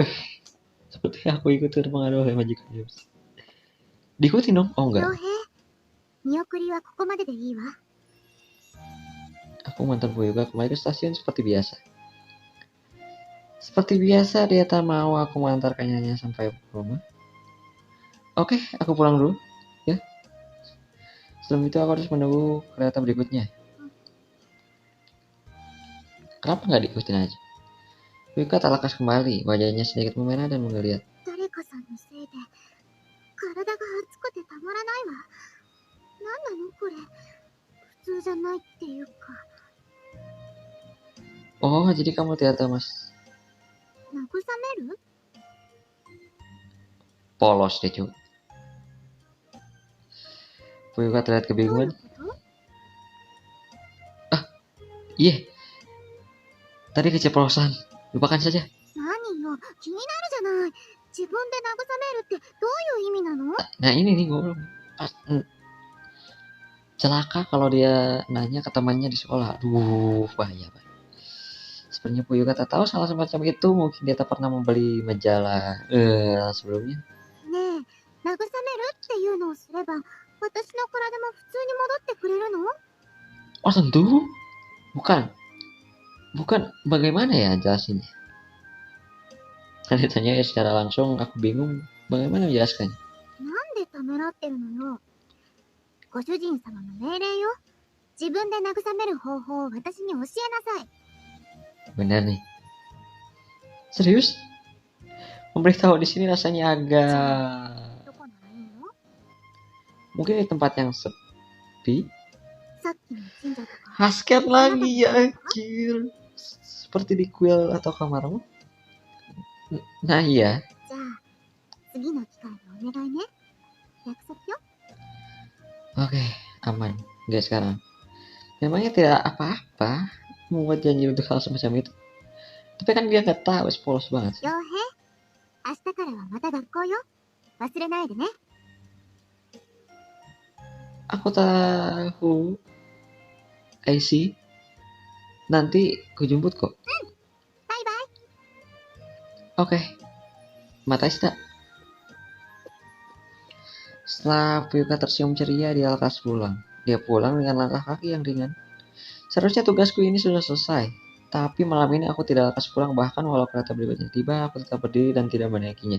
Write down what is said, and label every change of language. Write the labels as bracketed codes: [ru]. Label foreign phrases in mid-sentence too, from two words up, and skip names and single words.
[id] Seperti aku ikut terpengaruh oleh majikan James. Diikuti dong? Oh [ja] 傭 [id] enggak. [ja] 兵、見送りはここまででいいわ。 [id] Aku mantan Puyuga kembali ke stasiun seperti biasa. Seperti biasa dia tak mau aku mengantarkannya sampai rumah. Oke, aku pulang dulu ya. Sebelum itu aku harus menunggu kereta berikutnya. Kenapa nggak diikutin aja? Puyuga tak lekas kembali, wajahnya sedikit memerah dan menggeliat. [ja] 誰かさんのせいで体が熱くてたまらないわ。何なのこれ。普通じゃないっていうか。 [id] Oh, jadi kamu tidak tahu mas. [ja] 慰める？ [id] Polos deh cuy. Puyuga terlihat [ja] どういう [id] kebingungan. [ja] こと？ [id] Iya, tadi keceplosan. Lupakan saja. [ja] 何よ、気になるじゃない。自分で慰めるってどういう意味なの？ [id] Nah ini nih gue belum. Celaka kalau dia nanya ke temannya di sekolah. Aduh, bahaya banget. Sepertinya Puyuga tak tahu salah semacam itu. Mungkin dia tak pernah membeli majalah sebelumnya. [ja] ねえ、慰めるっていうのをすれば私の体も普通に戻ってくれるの？ [id] Oh tentu, bukan, bukan. Bagaimana ya jelasinnya? Kan ditanya ya secara langsung, aku bingung bagaimana menjelaskannya. [ja] なんでためらってるのよ。ご主人様の命令よ。自分で慰める方法を私に教えなさい。 [id] Benar nih. Serius? Memberitahu di sini rasanya agak [ja] どこならいいの？ [id] mungkin di tempat yang sepi. [ja] さっきの神社とか。 [id] Hasket lagi ya anjir. Seperti di kuil atau kamarmu. Nah iya. [ja] じゃあ、次の機会でお願いね。約束よ。 [id] Oke, aman. Gak sekarang. Memangnya tidak apa-apa membuat janji untuk hal semacam itu. Tapi kan dia nggak tahu, polos banget sih. [ja] 傭兵、明日からはまた学校よ。忘れないでね。 [id] Aku tahu. [en] I see. [id] Nanti ku jemput kok. [ja] バイバイ。 [id] Oke. Matashita. Setelah Fuyuka tersenyum ceria, dia lekas pulang. Dia pulang dengan langkah kaki yang ringan. Seharusnya tugasku ini sudah selesai. Tapi malam ini aku tidak lekas pulang, bahkan walau kereta berikutnya tiba, aku tetap berdiri dan tidak menaikinya.